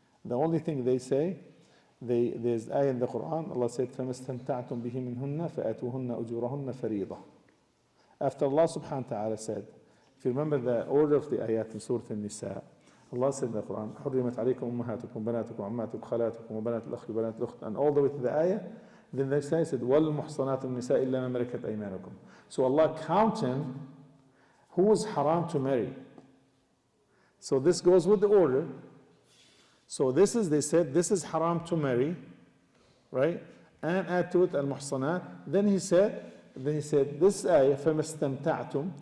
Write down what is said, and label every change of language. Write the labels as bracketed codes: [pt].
[en] The only thing they say, there's ayah in the Quran, Allah said, [ar] فَمَسْتَمْتَعْتُمْ بِهِ مِنْهُنَّ فَأَتُوهُنَّ أُجُورَهُنَّ فَرِيضًا. [en] After Allah subhanahu wa ta'ala said, if you remember the order of the ayat in Surah An-Nisa, Allah said in the Quran, [ar] حُرِّمَتْ عَلَيْكُمْ أُمَّهَاتُكُمْ بَنَاتُكُمْ عَمَّاتُكُمْ خَالَاتُكُمْ وَبَنَاتُ الْأَخِ وَبَنَاتُ الْأُخْتِ, [en] and all the way to the ayah. Then the next ayah said, [ar] وَالْمُحْصَنَاتُ النِّسَاءِ إِلَّا مَا مَلَكَتْ أَيْمَانُكُمْ. [en] So Allah counting who is haram to marry. So this goes with the order. So this is, they said, this is haram to marry, right? And add to it al-muhsanat. Then he said, this ayah, فَمَسْتَمْتَعْتُمْ.